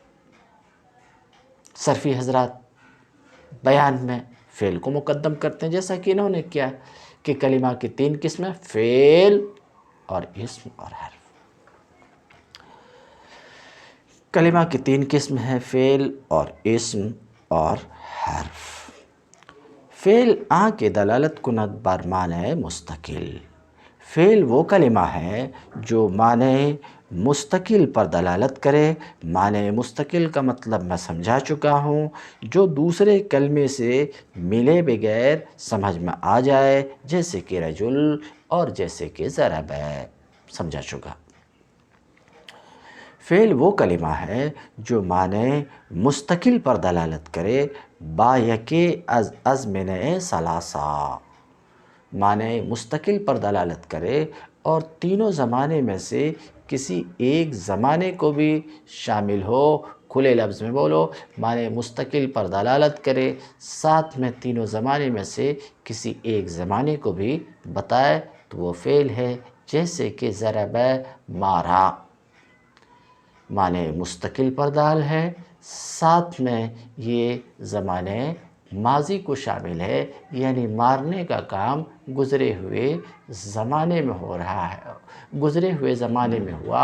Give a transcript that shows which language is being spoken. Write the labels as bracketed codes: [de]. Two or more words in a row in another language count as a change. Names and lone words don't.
[ur] صرفی حضرات بیان میں فعل کو مقدم کرتے ہیں، جیسا کہ انہوں نے کیا کہ کلمہ کی 3 قسمیں، فعل اور اسم اور حرف۔ کلمہ کی 3 قسم ہیں، فعل اور اسم اور حرف۔ [fa] فعل آ کے دلالت کند بر معنی مستقل۔ [ur] فعل وہ کلمہ ہے جو معنی مستقل پر دلالت کرے۔ معنی مستقل کا مطلب میں سمجھا چکا ہوں، جو دوسرے کلمے سے ملے بغیر سمجھ میں آ جائے، جیسے کہ رجل اور جیسے کہ ضرب ہے، سمجھا چکا۔ فعل وہ کلمہ ہے جو معنی مستقل پر دلالت کرے، [fa] با یکے از ازمنہ ثلاثہ، [ur] معنی مستقل پر دلالت کرے اور تینوں زمانے میں سے کسی ایک زمانے کو بھی شامل ہو۔ کھلے لفظ میں بولو، معنی مستقل پر دلالت کرے، ساتھ میں تینوں زمانے میں سے کسی ایک زمانے کو بھی بتائے تو وہ فعل ہے، جیسے کہ ضرب مارا، معنی مستقل پر دال ہے، ساتھ میں یہ زمانے ماضی کو شامل ہے، یعنی مارنے کا کام گزرے ہوئے زمانے میں ہو رہا ہے، گزرے ہوئے زمانے میں ہوا۔